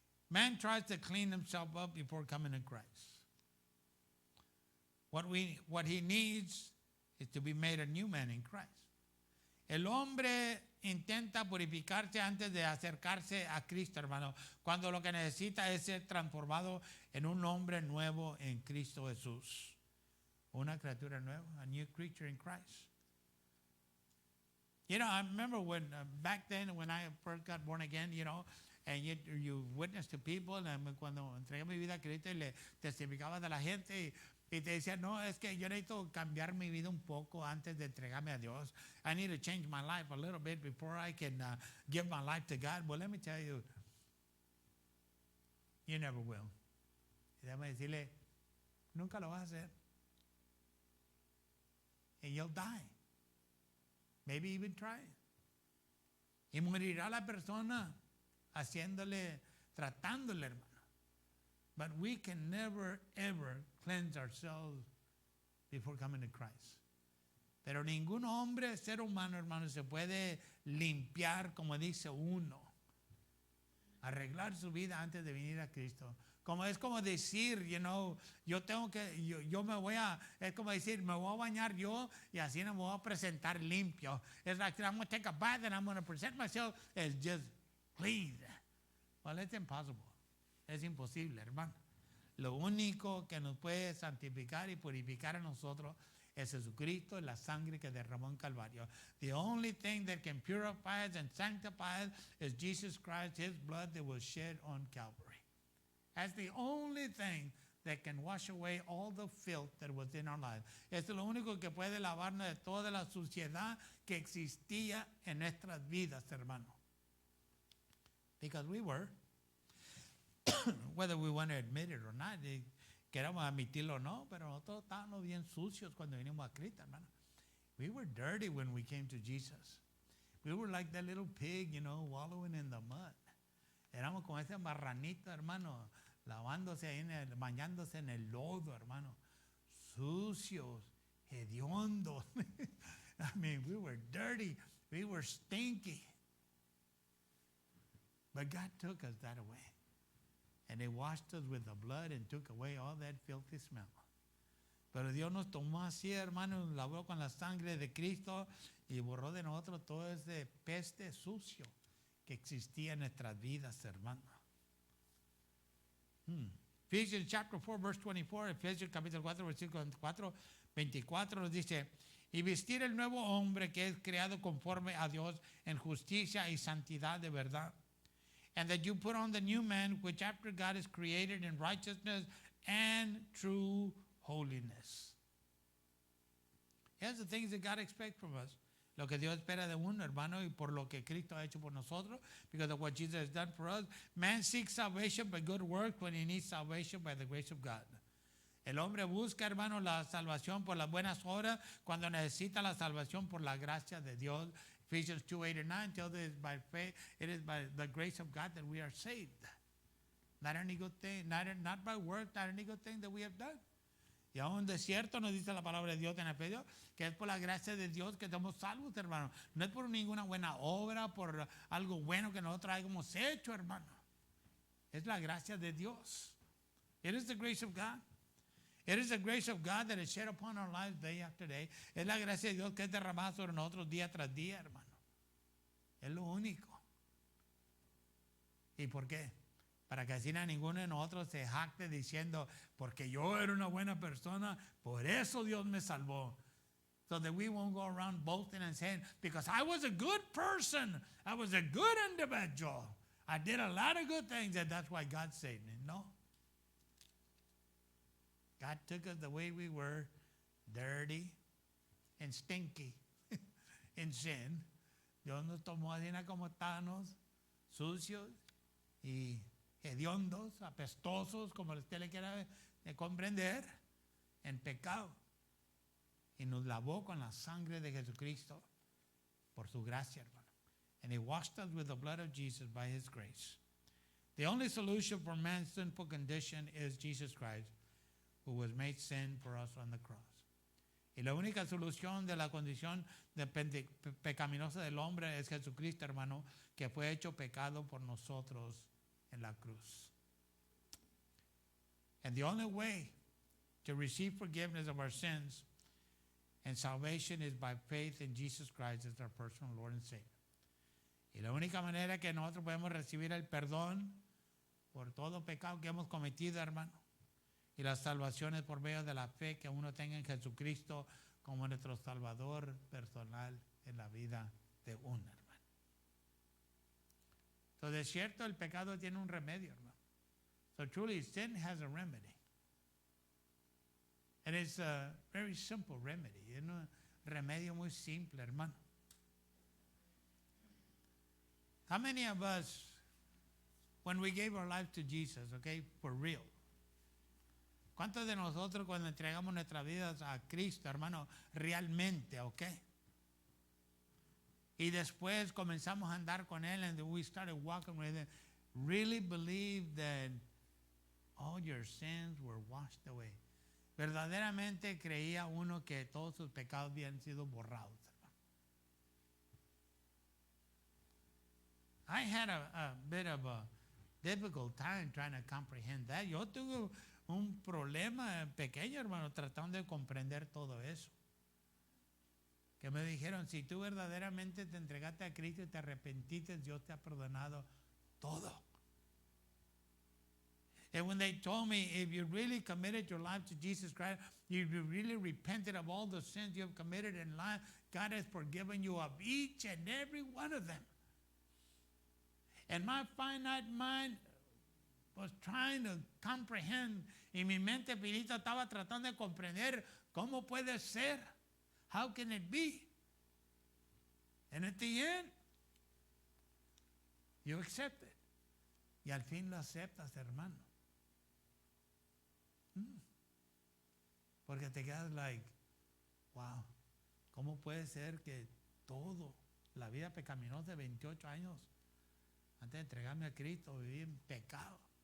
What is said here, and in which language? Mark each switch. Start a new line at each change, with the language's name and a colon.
English: Man tries to clean himself up before coming to Christ. What he needs is to be made a new man in Christ.
Spanish: El hombre intenta purificarse antes de acercarse a Cristo, hermano, cuando lo que necesita es ser transformado en un hombre nuevo en Cristo Jesús. Una criatura nueva,
English: a new creature in Christ. You know, I remember when back then when I first got born again, you know, and you witness to people, and
Spanish: cuando entregué mi vida a Cristo y le testificaba de la gente y te decía, no, es que yo necesito cambiar mi vida un poco antes de entregarme a Dios.
English: I need to change my life a little bit before I can give my life to God. Well, let me tell you, you never will.
Spanish: Y déjame decirle, nunca lo vas a hacer.
English: And you'll die. Maybe even try.
Spanish: Y morirá la persona tratándole, hermano.
English: But we can never, ever cleanse ourselves before coming to Christ.
Spanish: Pero ningún hombre, ser humano, hermano, se puede limpiar, como dice uno, arreglar su vida antes de venir a Cristo. Es como decir,
English: you know,
Spanish: yo me voy a, es como decir, me voy a bañar yo y así no me voy a presentar limpio.
English: It's like I'm going to take a bath and I'm going to present myself as just clean. Well, it's impossible.
Spanish: Es imposible, hermano. Lo único que nos puede santificar y purificar a nosotros es Jesucristo, la sangre que derramó en Calvario.
English: The only thing that can purify us and sanctify us is Jesus Christ, his blood that was shed on Calvary. That's the only thing that can wash away all the filth that was in our lives.
Spanish: Es lo único que puede lavarnos de toda la suciedad que existía en nuestras vidas, hermano.
English: Because we were, whether we want to admit it or not,
Spanish: queramos admitirlo o no, pero nosotros estábamos bien sucios cuando vinimos a Cristo, hermano.
English: We were dirty when we came to Jesus. We were like that little pig, you know, wallowing in the mud.
Spanish: Éramos como ese marranito, hermano, lavándose ahí, bañándose en el lodo, hermano. Sucios, hediondos.
English: I mean, we were dirty. We were stinky. But God took us that away. And he washed us with the blood and took away all that filthy smell.
Spanish: Pero Dios nos tomó así, hermano, nos lavó con la sangre de Cristo y borró de nosotros todo ese peste sucio que existía en nuestras vidas, hermano.
English: Ephesians chapter 4, verse 24,
Spanish: Efesios capítulo 4, versículo 24 nos dice, y vestir el nuevo hombre que es creado conforme a Dios en justicia y santidad de verdad.
English: And that you put on the new man, which after God is created in righteousness and true holiness. Here's the things that God expects from us.
Spanish: Lo que Dios espera de uno, hermano, y por lo que Cristo ha hecho por nosotros,
English: because of what Jesus has done for us. Man seeks salvation by good works when he needs salvation by the grace of God.
Spanish: El hombre busca, hermano, la salvación por las buenas obras cuando necesita la salvación por la gracia de Dios.
English: Ephesians 2:8-9 tells us by faith, it is by the grace of God that we are saved. Not any good thing, not by works, not any good thing that we have done.
Spanish: Y aún de cierto nos dice la palabra de Dios en Efesios que es por la gracia de Dios que estamos salvos, hermano. No es por ninguna buena obra, por algo bueno que nosotros hayamos hecho, hermano. Es la gracia de Dios.
English: It is the grace of God. It is the grace of God that is shed upon our lives day after day.
Spanish: Es la gracia de Dios que es derramada sobre nosotros día tras día, hermano. Es lo único. ¿Y por qué? Para que así ninguno de nosotros se jacte diciendo, porque yo era una buena persona, por eso Dios me salvó.
English: So that we won't go around boasting and saying, because I was a good person, I was a good individual, I did a lot of good things, and that's why God saved me. No. God took us the way we were, dirty and stinky in sin.
Spanish: Dios nos tomó así como estábamos, sucios y hediondos, apestosos, como usted le quiera comprender, en pecado. Y nos lavó con la sangre de Jesucristo por su gracia, hermano.
English: And he washed us with the blood of Jesus by his grace. The only solution for man's sinful condition is Jesus Christ, who was made sin for us on the cross.
Spanish: Y la única solución de la condición pecaminosa del hombre es Jesucristo, hermano, que fue hecho pecado por nosotros en la cruz.
English: And the only way to receive forgiveness of our sins and salvation is by faith in Jesus Christ as our personal Lord and Savior.
Spanish: Y la única manera que nosotros podemos recibir el perdón por todo pecado que hemos cometido, hermano, y la salvación es por medio de la fe que uno tenga en Jesucristo como nuestro Salvador personal en la vida de uno, hermano. So, de cierto, el pecado tiene un remedio, hermano.
English: So truly, sin has a remedy. And it's a very simple remedy.
Spanish: Es un remedio muy simple, hermano.
English: How many of us, when we gave our life to Jesus, okay, for real,
Spanish: ¿cuántos de nosotros cuando entregamos nuestras vidas a Cristo, hermano, realmente, okay? Y después comenzamos a andar con Él
English: and we started walking with Him, really believe that all your sins were washed away.
Spanish: Verdaderamente creía uno que todos sus pecados habían sido borrados, hermano.
English: I had a bit of a difficult time trying to comprehend that.
Spanish: Yo tuve un problema pequeño, hermano, tratando de comprender todo eso. Que me dijeron, si tú verdaderamente te entregaste a Cristo y te arrepentiste, Dios te ha perdonado todo.
English: And when they told me, if you really committed your life to Jesus Christ, if you really repented of all the sins you have committed in life, God has forgiven you of each and every one of them. And my finite mind was trying to comprehend,
Spanish: y mi mente finita estaba tratando de comprender cómo puede ser.
English: How can it be? And at the end, you accept it.
Spanish: Y al fin lo aceptas, hermano. Porque te quedas like, wow, ¿cómo puede ser que todo, la vida pecaminosa de 28 años, antes de entregarme a Cristo, viví en pecado?